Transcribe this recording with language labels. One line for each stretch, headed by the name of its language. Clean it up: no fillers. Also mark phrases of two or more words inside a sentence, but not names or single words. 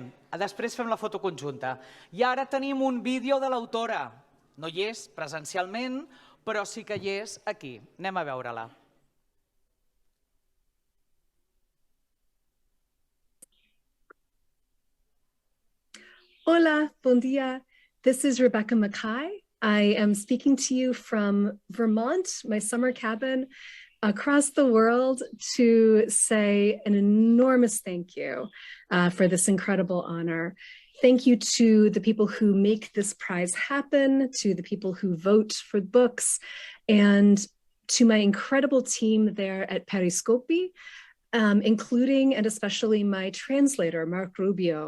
Catalan: Després fem la foto conjunta. I ara tenim un vídeo de l'autora. No hi és presencialment, però sí que hi és aquí. Anem a veure-la. Hola, bon dia.
English: This is Rebecca Mackay. I am speaking to you from Vermont, my summer cabin across the world, to say an enormous thank you for this incredible honor. Thank you to the people who make this prize happen, to the people who vote for books, and to my incredible team there at Periscopi, including and especially my translator, Mark Rubio.